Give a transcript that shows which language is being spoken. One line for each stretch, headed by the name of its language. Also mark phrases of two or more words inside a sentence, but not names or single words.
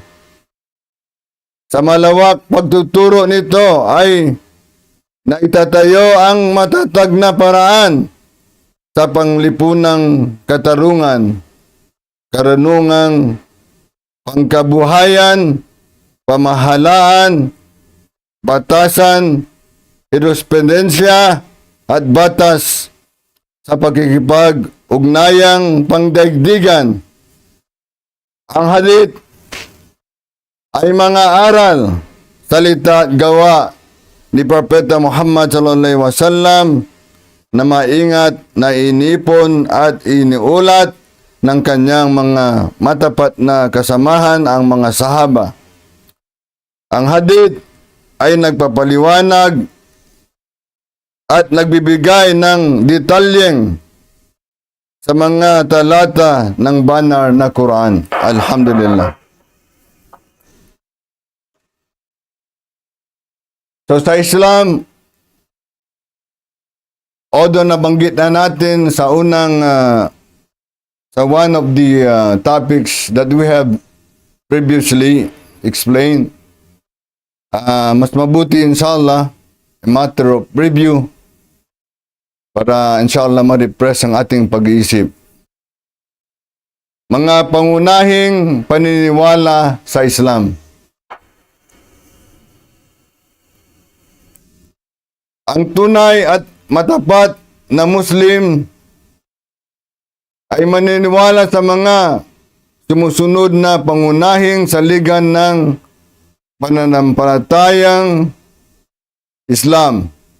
Filipino: Sa malawak pagtuturo nito ay naitatayo ang matatag na paraan sa panglipunang katarungan, karunungang pangkabuhayan, pamahalaan, batasan, jurisprudensiya at batas sa pakikipag-ugnayang pangdaigdigan. Ang hadith ay mga aral, salita at gawa ni Propeta Muhammad
Arabic: صلى الله عليه وسلم
Filipino: na maingat na inipon at iniulat ng kanyang mga matapat na kasamahan, ang mga sahaba. Ang hadith ay nagpapaliwanag at nagbibigay ng detalyeng sa mga talata ng banal na Quran. Alhamdulillah. So sa Islam, although nabanggit na natin sa sa
English: one of the topics that we have previously explained,
Filipino: mas mabuti inshallah,
English: a matter of review
Filipino: para inshallah ma-repress ang ating pag-iisip. Mga pangunahing paniniwala sa Islam. Ang tunay at matapat na Muslim ay maniniwala sa mga sumusunod na pangunahing saligan ng pananampalatayang Islam.